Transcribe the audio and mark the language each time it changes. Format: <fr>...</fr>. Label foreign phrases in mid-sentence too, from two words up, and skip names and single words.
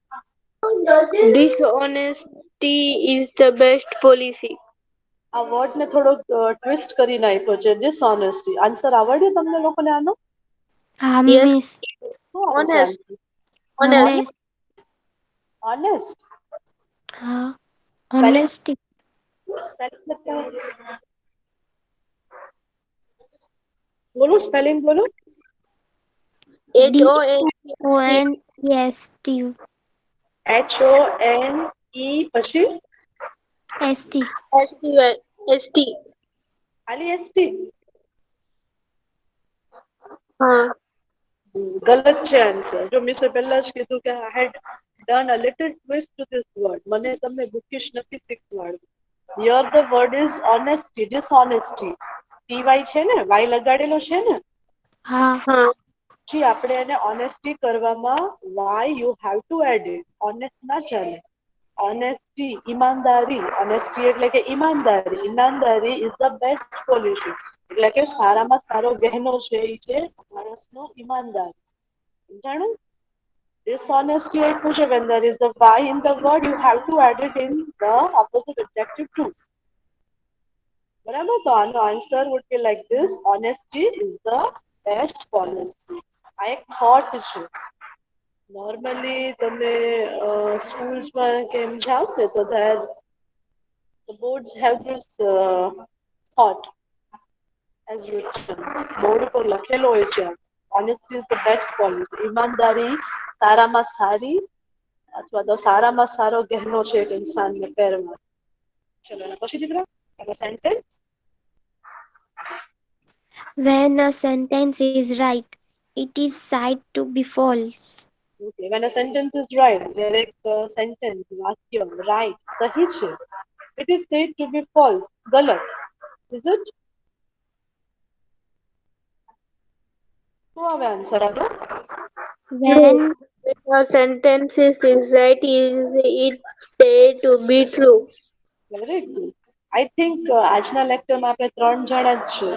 <en>Dishonesty is the best policy.</en> <gu>આ વર્ડ ને થોડોક ટ્વિસ્ટ કરી નાખ્યો છે ડિસઓનેસ્ટી. આન્સર આવડ્યો તમને લોકોને આનો? Yes, miss, શું આવશે honest. આન્સર? honest, ઓનેસ્ટ. honesty, બોલો સ્પેલિંગ બોલો. DONEST, HONE પછી ST, ST. ખાલી એસટી? हाँ. ગલત છે આન્સર. જો મિસે પહેલા જ કીધું કે</gu> <en>I had done a little twist to this word.</en> <gu>મને તમને બુકિશ નથી શીખવાડવું.</gu> <en>Here the word is honesty, dishonesty.</en> <gu>TY છે ને, Y લગાડેલો છે ને. हाँ, हाँ. જી આપણે એને honesty કરવામાં</gu> <en>why you have to add it.</en> <gu>Honest ના ચાલે. Honesty, ઈમાનદારી.</gu> <en>Honesty</en> <gu>એટલે કે ઈમાનદારી. ઈમાનદારી</gu> <en>is the best policy.</en> <gu>એટલે કે સારામાં સારો ગહેનો છે એ છે માણસનો ઈમાનદાર. સમજાણું?</gu> <en>Dishonesty</en> <gu>એટલું છે</gu> <en>when there is a Y in the word you have to add it in the opposite adjective too.</en> <gu>બરાબર? તો આનો</gu> <en>answer would be like this: honesty is the best policy.</en> <gu>આ એક thought છે. નોર્મલી તમે સ્કૂલ્સમાં કેમ જાઓ ને તો</gu> <en>the boards have this thought as written.</en> <gu>બોર્ડ ઉપર લખેલો હોય છે</gu> <en>honesty is the best policy.</en> <gu>ઈમાનદારી સારામાં સારી અથવા તો સારામાં સારો ગહેનો છે એક ઇન્સાનને પહેરવાનો. ચલો એના પછી દીકરા એનો સેન્ટેન્સ.</gu> <en>when a sentence is right, it is said to be false. Okay, when a sentence is right,</en> <gu>જ્યારે એક sentence વાક્ય right સહી છે,</gu> <en>it is said to be false, ગલત. Is it?</en> <gu>શું આવે આન્સર આગળ?</gu> <en>When A sentence is right, is it said to be true? Very good. I think</en> <gu>આજના લેક્ચરમાં આપણે ત્રણ જણા જ છે.</gu>